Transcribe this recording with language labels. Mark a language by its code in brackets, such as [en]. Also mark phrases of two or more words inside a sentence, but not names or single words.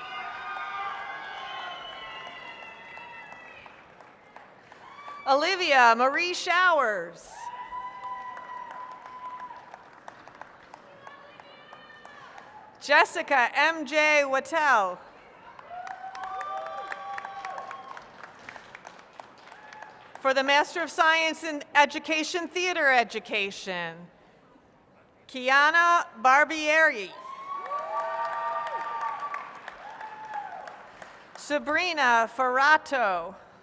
[en] Olivia Marie Showers. Jessica M.J. Wattel. For the Master of Science in Education, Theater Education, Kiana Barbieri. Sabrina Ferrato.